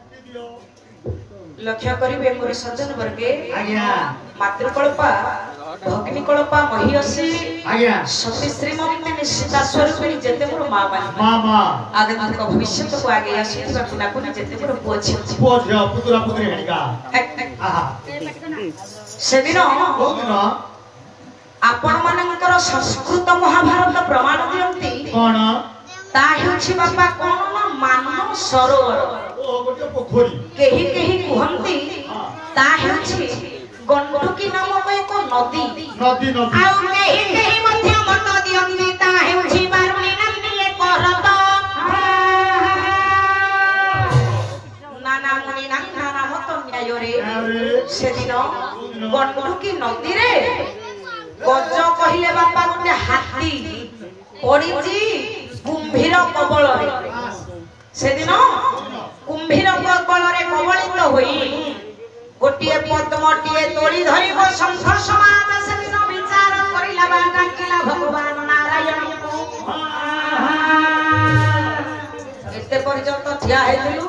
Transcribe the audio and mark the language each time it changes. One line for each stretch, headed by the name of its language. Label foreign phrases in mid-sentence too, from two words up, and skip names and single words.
Odia: ଲକ୍ଷ୍ୟ କରିବେ ମୋର ସଜ୍ଜନ ବର୍ଗେ ମାତୃକଳ୍ପା ଭଗ୍ନୀକଳ୍ପା ମହିଷୀ ସତୀ ଶ୍ରୀମତୀ ନିଶ୍ଚିତା ସ୍ୱରୂପିଣୀ ଯେତେ ମୋର ମାଆ ମାମା ଆଗନ୍ତୁକ ଭବିଷ୍ୟ କୁ ଆଗେ ଆସିଥିବା କୁନା କୁନା ଯେତେ ମୋର ପୁଅ ଝିଅ ପୁତୁରା ପୁତୁରୀ ହେଣିକା ସେଦିନ ଆପଣ ମାନଙ୍କର ସଂସ୍କୃତ ମହାଭାରତ ପ୍ରମାଣ ଦିଅନ୍ତି କଣ ତା ହେଉଛି ବାପା କଣ ନା ମାନସ ସରୋବର ଓ ଗୋଟେ ପୋଖରୀ କେହି କେହି କୁହନ୍ତି ତା ହେଉଛି ଗଣ୍ଡକୀ ନାମକ ଏକ ନଦୀ ନଦୀ ନଦୀ ଆ କେହି କେହି ମଧ୍ୟ ମତ ଦିଅନ୍ତି ତା ହେଉଛି ବାରୁଣୀ ନଦୀ ଏକ ହ୍ରଦ ନାନା ମୁନି ନାନା ମତ ନ୍ୟାୟ ରେ ସେଦିନ ଗଣ୍ଡକୀ ନଦୀ ରେ ଗଜ କହିଲେ ବାପା ଗୋଟେ ହାତୀ ପଡ଼ିଛି କୁମ୍ଭୀର କବଳ ସେଦିନ କୁମ୍ଭୀର କବଳ କବଳିତ ହୋଇ ଗୋଟେ ପଦ୍ମଟିଏ ତୋଡ଼ି ଧରିବ ଶଙ୍ଖ ସମାଜ ସେଦିନ ବିଚାର କରିଲା ବା ଡାକିଲା ଭଗବାନ ନାରାୟଣ ଏତେ ପର୍ଯ୍ୟନ୍ତ ଠିଆ ହେଇଥିଲୁ